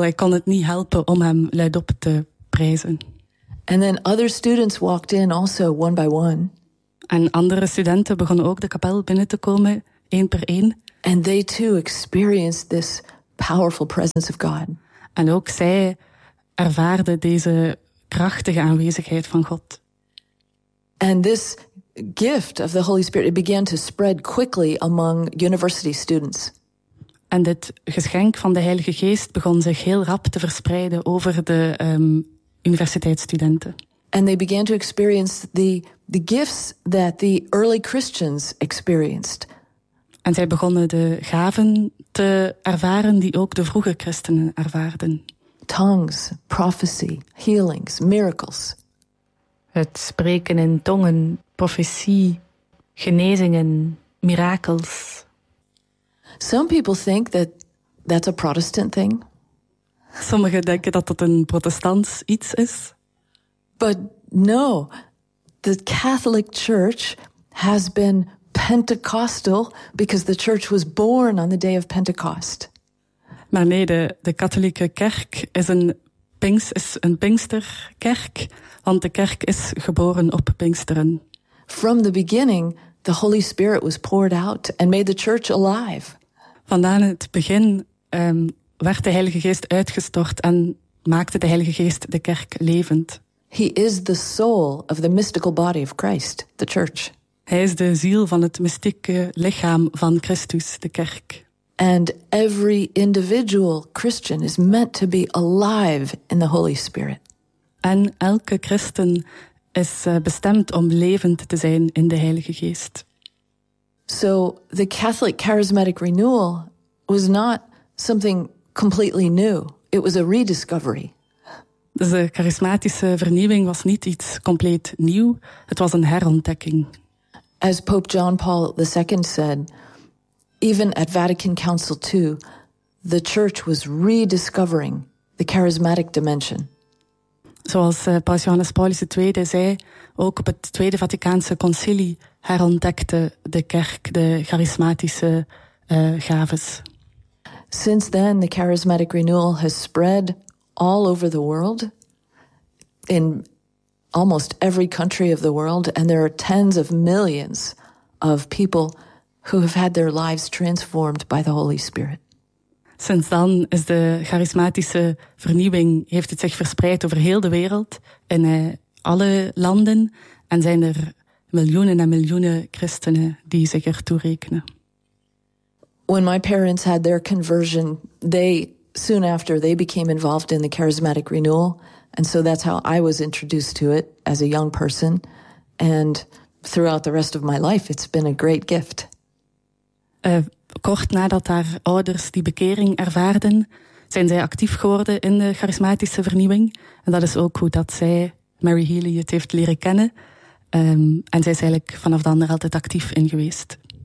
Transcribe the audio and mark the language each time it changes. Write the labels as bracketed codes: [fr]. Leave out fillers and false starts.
[nl] Hij kon het niet helpen om hem luidop te prijzen. [en] And then other students walked in also, one by one. [nl] En andere studenten begonnen ook de kapel binnen te komen, één per één. [en] And they too experienced this powerful presence of God. [nl] En ook zij ervaarden deze krachtige aanwezigheid van God. [en] And this gift of the Holy Spirit, it began to spread quickly among university students. [nl] En dit geschenk van de Heilige Geest begon zich heel rap te verspreiden over de universiteitsstudenten. [en] And they began to experience the gifts that the early Christians experienced. [nl] En zij begonnen de gaven te ervaren die ook de vroege christenen ervaarden. [en] Tongues, prophecy, healings, miracles. [nl] Het spreken in tongen, profetie, genezingen, mirakels. [en] Some people think that that's a Protestant thing. [nl] Sommigen denken dat dat een protestants iets is. [en] But no, the Catholic Church has been Pentecostal because the church was born on the day of Pentecost. [nl] Maar nee, de katholieke kerk is een Pinksterkerk, want de kerk is geboren op Pinksteren. [en] From the beginning, the Holy Spirit was poured out and made the church alive. [nl] Vandaan het begin werd de Heilige Geest uitgestort en maakte de Heilige Geest de kerk levend. [en] He is the soul of the mystical body of Christ, the church. [nl] Hij is de ziel van het mystieke lichaam van Christus, de kerk. [en] And every individual Christian is meant to be alive in the Holy Spirit. [nl] En elke christen is bestemd om levend te zijn in de Heilige Geest. [en] So the Catholic charismatic renewal was not something completely new. It was a rediscovery. [nl] Dus de charismatische vernieuwing was niet iets compleet nieuw. Het was een herontdekking. [en] As Pope John Paul II said, even at Vatican Council II, the church was rediscovering the charismatic dimension. [nl] Zoals Paus Johannes Paulus II zei, ook op het Tweede Vaticaanse Concilie herontdekte de kerk de charismatische gaves. [en] Since then, the charismatic renewal has spread all over the world. in almost every country of the world, and there are tens of millions of people who have had their lives transformed by the Holy Spirit. [nl] Sinds dan is de charismatische vernieuwing, heeft het zich verspreid over heel de wereld, in alle landen, en zijn er miljoenen en miljoenen christenen die zich ertoe rekenen. [en] When my parents had their conversion, they soon after they became involved in the charismatic renewal, and so that's how I was introduced to it as a young person, and throughout the rest of my life it's been a great gift. [nl] Kort nadat haar ouders die bekering ervaarden, zijn zij actief geworden in de charismatische vernieuwing, en dat is ook hoe dat zij Mary Healy het heeft leren kennen, en zij is eigenlijk vanaf dan er altijd actief in geweest.